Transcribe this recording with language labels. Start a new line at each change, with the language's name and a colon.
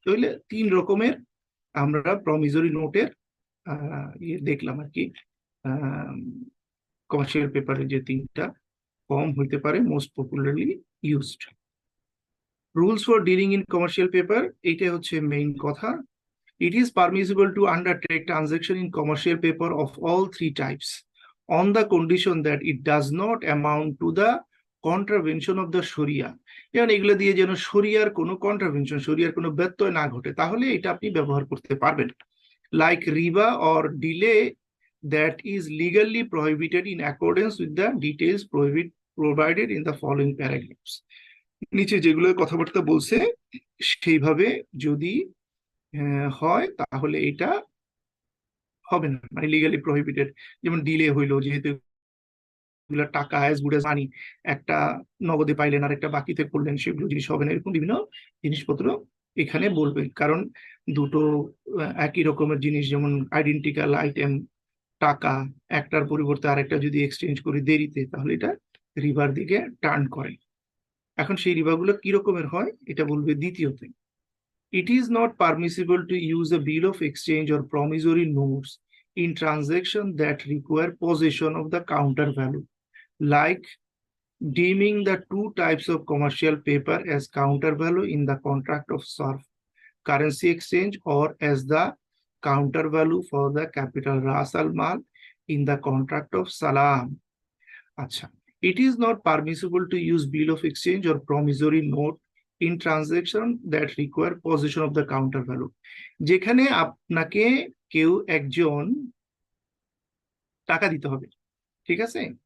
Bangla: তাহলে 3 রকমের আমরা প্রমিসরি নোটের ইয়ে দেখলাম আর কি, কমার্শিয়াল পেপারে যে 3টা ফর্ম হইতে পারে most popularly used.
English: rules for dealing in commercial paper,
Bangla: এইটা হচ্ছে মেইন কথা।
English: It is permissible to undertake transaction in commercial paper of all 3 types on the condition that it does not amount to the contravention of the Sharia.
Bangla: যেমন এগুলো দিয়ে যেন শরিয়ার কোনো কন্ট্রাভেনশন, শরিয়ার কোনো ব্যত্যয় না ঘটে, তাহলে এটা আপনি ব্যবহার করতে পারবেন।
English: Like রিবা or delay that is legally prohibited in accordance with the details provided in the following paragraphs.
Bangla: নিচে যেগুলো কথাবার্তা বলছে সেইভাবে যদি হয় তাহলে এটা হবে না, মানে লিগালি প্রহিবিটেড। যেমন ডিলে হইলো, যেহেতু টাকা
English: as good as money,
Bangla: একটা নগদে পাইলেন আর একটা বাকিতে করলেন, সেগুলো জিনিস হবে না, এরকম বিভিন্ন জিনিসপত্র এখানে বলবে। কারণ দুটো একই রকমের জিনিস, যেমন আইডেন্টিক্যাল আইটেম টাকা, একটার পরিবর্তে আরেকটা যদি এক্সচেঞ্জ করি দেরিতে, তাহলে এটা রিভার দিকে টার্ন করে। এখন সেই রিভারগুলো কি রকমের হয় এটা বলবে দ্বিতীয়তে।
English: It is not permissible to use a bill of exchange or promissory notes in transaction that require possession of the counter value, like deeming the two types of commercial paper as counter value in the contract of SARF currency exchange or as the counter value for the capital Ras Al Mal in the contract of Salam. Acha. It is not permissible to use bill of exchange or promissory note in transaction that require possession of the counter value.
Bangla: যেখানে আপনাকে কেউ একজন টাকা দিতে হবে, ঠিক আছে?